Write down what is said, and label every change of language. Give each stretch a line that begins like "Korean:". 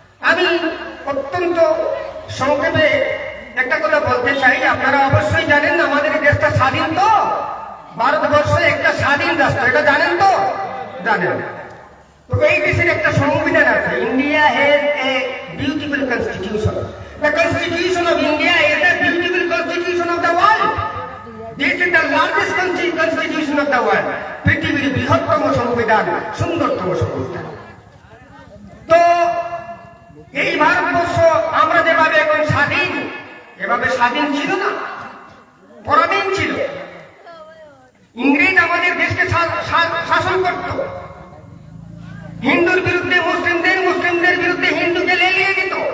Bangla: আমি অত্যন্ত সংক্ষেপে একটা কথা বলতে চাই। আপনারা অবশ্যই জানেন আমাদের দেশটা স্বাধীন, তো ভারতবর্ষ একটা স্বাধীন রাষ্ট্র, এটা জানেন তো? জানেন। তো এই দেশের একটা সংবিধান আছে।
English: India has a beautiful constitution. The Constitution of India is the beautiful constitution of the world. This is the largest constitution of the world.
Bangla: পৃথিবীর বৃহত্তম সংবিধান, সুন্দরতম সংবিধান। তো এই ভারতবর্ষ আমরা যেভাবে এখন স্বাধীন, এভাবে স্বাধীন ছিল না, পরাধীন ছিল। ইংরেজ আমাদের দেশকে শাসন করত। হিন্দুর বিরুদ্ধে মুসলিমদের, মুসলিমদের বিরুদ্ধে হিন্দুকে লেলিয়ে দিত।